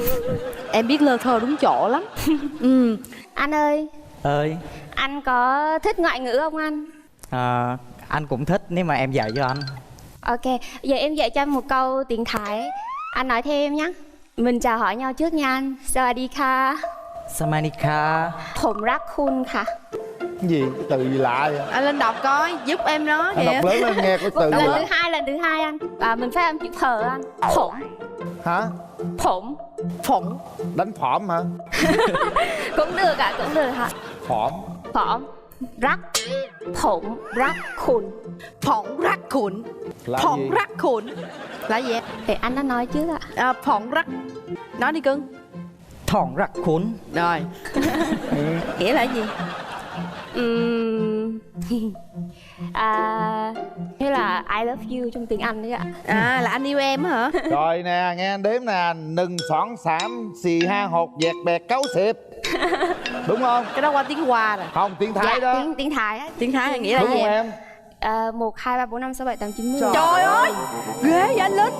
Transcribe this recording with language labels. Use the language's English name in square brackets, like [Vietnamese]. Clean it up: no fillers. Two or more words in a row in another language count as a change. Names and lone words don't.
[Vietnamese] Em biết lơ thơ đúng chỗ lắm. Anh ơi, Ơi, anh có thích ngoại ngữ không anh? anh cũng thích nếu mà em dạy cho anh. Ok, giờ em dạy cho anh một câu tiếng Thái. Anh nói theo em nhé. Mình chào hỏi nhau trước nha anh. Sawadika. Samanika. [Thai] ผมรักคุณค่ะ. [Vietnamese] Cái gì? Cái từ gì lạ vậy? Anh lên đọc coi, giúp em nó Anh kìa. đọc lớn lên nghe có từ gì Lần lạ. thứ hai anh. Mình phát âm chữ phở anh. Phổng. Hả? Phổng. Phổng. Đánh phỏm hả? Cũng được ạ, cũng được ạ. Phỏm. [Thai] ผม รัก ผมรักคุณ. ผมรักคุณ. [Vietnamese] Là Phỏng gì? [Thai] รักคุณ [Vietnamese] là gì em? Để anh đã nói trước ạ. [Thai] ผมรัก. [Vietnamese] Nói đi cưng. [Thai] ผมรักคุณ. [Vietnamese] Rồi. Nghĩa là gì? Như là [English] I love you [Vietnamese] trong tiếng Anh đấy ạ. Là anh yêu em hả? Rồi nè, nghe anh đếm nè. [Thai] หนึ่ง สอง สาม สี่ ห้า หก เจ็ด แปด เก้า สิบ. [Vietnamese] Đúng không? Cái đó qua tiếng Hoa rồi. Không, tiếng Thái đó. Tiếng Thái á. Tiếng Thái là nghĩa là đúng gì không em? 1, 2, 3, 4, 5, 6, 7, 8, 9, 10. Trời ơi, ghê vậy anh Linh.